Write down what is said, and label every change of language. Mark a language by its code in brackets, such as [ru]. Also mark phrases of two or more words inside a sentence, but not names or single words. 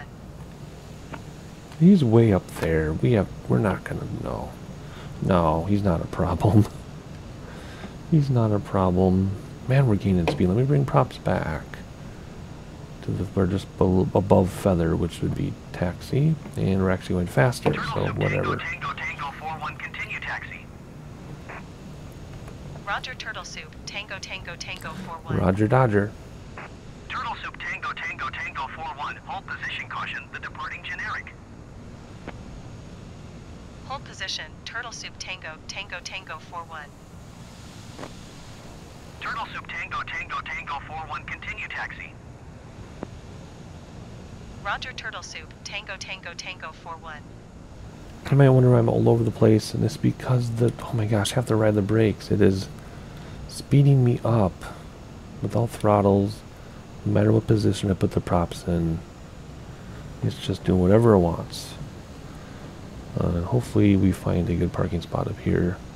[en] He's way up there. We're not going to know. No, he's not a problem. He's not a problem. Man, we're gaining speed. Let me bring props back. We're just above feather, which would be taxi, and we're actually going faster, so whatever. Tango Tango 41, continue taxi. Roger Turtle Soup Tango Tango Tango 41. Roger Dodger. Turtle Soup Tango Tango Tango 41. Hold position caution. The departing generic. Hold position. Turtle Soup Tango Tango Tango 41. Turtle Soup Tango Tango Tango 41, continue taxi. Roger Turtle Soup Tango Tango Tango 41. I might wonder why I'm all over the place, and it's because oh my gosh, I have to ride the brakes. It is speeding me up with all throttles, no matter what position I put the props in. It's just doing whatever it wants. Hopefully we find a good parking spot up here.